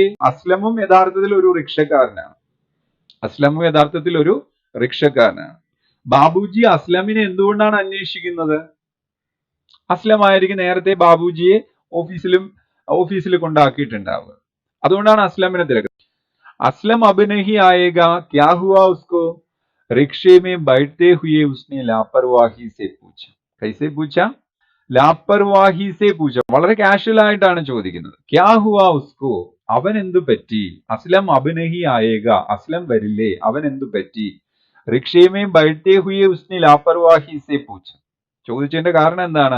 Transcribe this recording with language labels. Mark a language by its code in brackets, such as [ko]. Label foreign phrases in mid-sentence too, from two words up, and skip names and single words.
[ml] അസ്ലമും യഥാർത്ഥത്തിൽ ഒരു റിക്ഷക്കാരനാണ്. അസ്ലമും യഥാർത്ഥത്തിൽ ഒരു റിക്ഷക്കാരനാണ്. ബാബുജി അസ്ലമിനെ എന്തുകൊണ്ടാണ് അന്വേഷിക്കുന്നത്? അസ്ലം ആയിരിക്കും നേരത്തെ ബാബുജിയെ ഓഫീസിൽ കൊണ്ടാക്കിയിട്ടുണ്ടാവുക. അതുകൊണ്ടാണ് അസ്ലമിനെ തിരക്കുന്നത്. [hi] असलम अब नहीं आएगा, क्या हुआ उसको? रिक्शे में बैठते हुए उसने लापरवाही से पूछा. कैसे पूछा? लापरवाही से पूछा. [ml] വളരെ കാഷ്വൽ ആയിട്ടാണ് ചോദിക്കുന്നത്. [hi] क्या हुआ उसको, [ml] അവൻ എന്തു പറ്റി? [hi] असलम अब नहीं आएगा, [ml] അസ്ലം വരില്ലേ, അവൻ എന്തു പറ്റി? [hi] रिक्शे में बैठे हुए उसने लापरवाही से पूछा. [ml] ചോദിച്ചതിന്റെ കാരണം എന്താണ്?